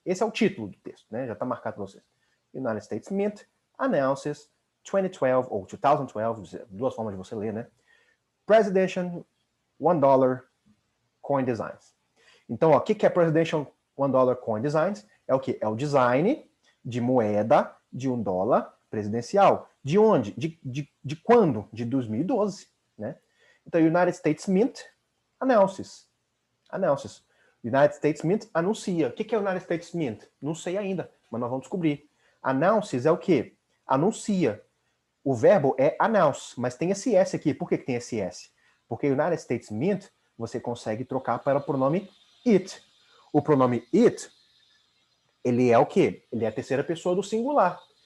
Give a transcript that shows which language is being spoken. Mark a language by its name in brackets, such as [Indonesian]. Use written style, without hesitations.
[Portuguese] Esse é o título do texto, né? Já está marcado para vocês. [English] United States Mint announces [Portuguese] 2012 ou 2012, duas formas de você ler, né? [English] Presidential $1 coin designs. [Portuguese] Então, o que é [English] Presidential $1 coin designs? [Portuguese] É o que? É o design de moeda de $1 presidencial. De onde? De quando? De 2012, né? Então, [English] United States Mint announces. [Portuguese] United States Mint anuncia. O que é United States Mint? Não sei ainda, mas nós vamos descobrir. Announces é o quê? Anuncia. O verbo é announce, mas tem esse S aqui. Por que tem esse S? Porque United States Mint você consegue trocar para o pronome it. O pronome it, ele é o quê? Ele é a terceira pessoa do singular.